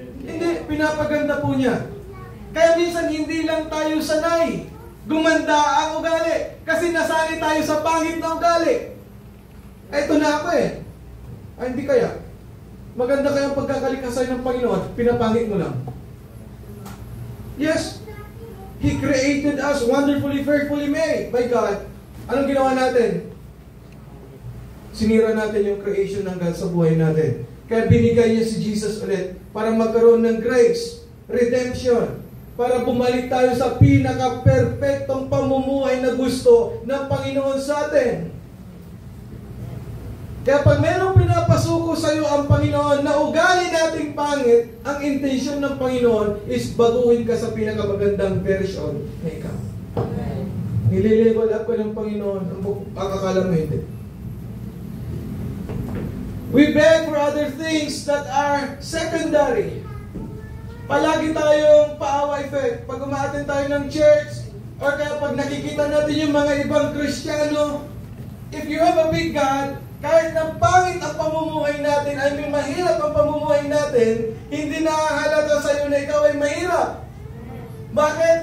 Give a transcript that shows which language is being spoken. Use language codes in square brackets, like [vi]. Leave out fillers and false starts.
[tl] Hindi, pinapaganda po niya. Kaya minsan hindi lang tayo sanay gumanda ang ugali kasi nasanay tayo sa pangit na ugali. Eto na ako eh. Ay, hindi kaya. Maganda kayong pagkakalikasay ng Panginoon, pinapangit mo lang. [en] Yes, He created us wonderfully, fearfully made by God. [tl] Anong ginawa natin? Sinira natin yung creation ng God sa buhay natin. Kaya binigay niya si Jesus ulit para magkaroon ng grace, redemption, para bumalik tayo sa pinaka-perfectong pamumuhay na gusto ng Panginoon sa atin. Kaya pag mayroong pinapasuko sa iyo ang Panginoon na ugali nating pangit, ang intention ng Panginoon is baguhin ka sa pinakamagandang version na ikaw. Nililevel up ka ng Panginoon, ang akakala mo hindi. [en] We beg for other things that are secondary. [tl] Palagi tayong paawa effect. Pag umaattend tayo ng church, or kaya pag nakikita natin yung mga ibang Kristiyano, [en] if you have a big God, [tl] kahit na pangit ang pamumuhay natin, ay may mahirap ang pamumuhay natin, hindi nakahalata sa iyo na ikaw ay mahirap. Bakit?